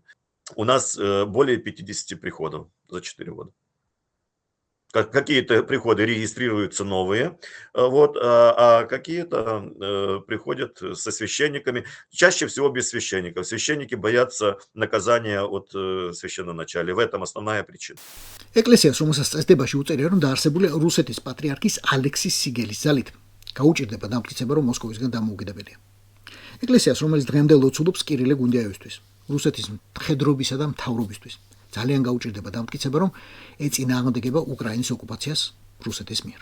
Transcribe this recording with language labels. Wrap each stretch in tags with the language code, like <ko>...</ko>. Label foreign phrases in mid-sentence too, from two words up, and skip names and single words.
<ru>У нас более 50 приходов за 4 года. Какие-то приходы регистрируются новые, а какие-то приходят со священниками, чаще всего без священников. Священники боятся наказания от священноначалия. В этом основная причина.</ru> <ka>ეკლესიას, რომელსაც წესდებაში უწერია, რომ დაარსებულია რუსეთის პატრიარქის ალექსის სიგელის ძალით, გაუჭირდება დამტკიცება, რომ მოსკოვისგან დამოუკიდებელია. ეკლესიას, რომელიც დღემდე ლოცულობს კირილე გუნდიაევისთვის, რუსეთის მხედრობისა და მთავრობისთვის, ძალიან გაუჭირდება დამტკიცება, რომ ეწინააღმდეგება უკრაინის ოკუპაციას რუსეთის მიერ.</ka>